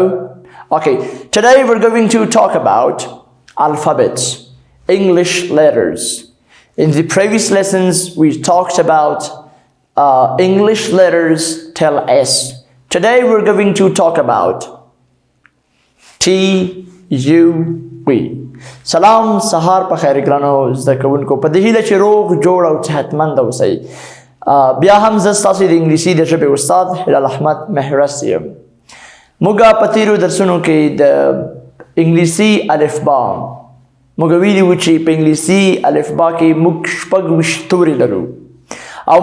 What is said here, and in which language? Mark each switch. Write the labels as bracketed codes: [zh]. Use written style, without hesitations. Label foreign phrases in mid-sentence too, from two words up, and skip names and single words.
[en] Okay, today we're going to talk about alphabets, English letters. In the previous lessons, we talked about English letters till S. Today we're going to talk about T.U.V. [ps] سلام سهار په خیر ګرانو زده کوونکو په دې هیله چې روغ جوړ او صحتمند اوسئ بیا هم زه ستاسو د انګلیسي د ژبې استاد هلال احمد مهرس یم موږ په تیرو درسونو کې د انګلیسي الفبا موږ ویلي وو چې په انګلیسي الفبا کې موږ شپږ ویشت توري لرو او